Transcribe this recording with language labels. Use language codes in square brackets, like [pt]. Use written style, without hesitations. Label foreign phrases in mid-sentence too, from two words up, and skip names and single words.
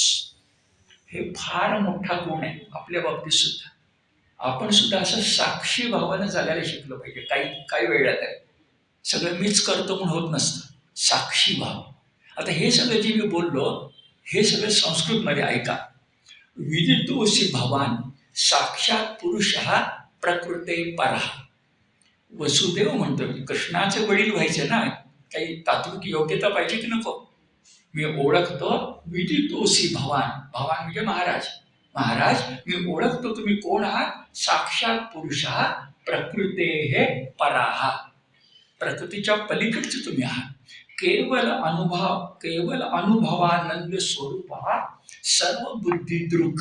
[mr] हे फार मोठा गुण आहे आपल्या बाबतीत सुद्धा. आपण सुद्धा असं साक्षी भावानं जगायला शिकलो पाहिजे. काही काही वेळात आहे सगळं मीच करतो म्हणून होत नसतं. साक्षी भाव. आता हे सगळं जे मी बोललो हे सगळं संस्कृतमध्ये ऐका. [sa] विदितोसी भवान साक्षात पुरुष हा प्रकृते परहा. [mr] वसुदेव म्हणतो की कृष्णाचे वडील व्हायचे ना, काही तात्विक योग्यता पाहिजे की नको. मी ओळखतो. [sa] विदितोसी भवान, [mr] भवान म्हणजे महाराज. महाराज मी ओळखतो तुम्ही कोण आहात. [sa] साक्षात पुरुष हा प्रकृते हे पराहा, [mr] प्रकृतीच्या पलीकडचे तुम्ही आहात. [sa] केवल अनुभवानंद स्वरूप हा सर्व बुद्धी दृक.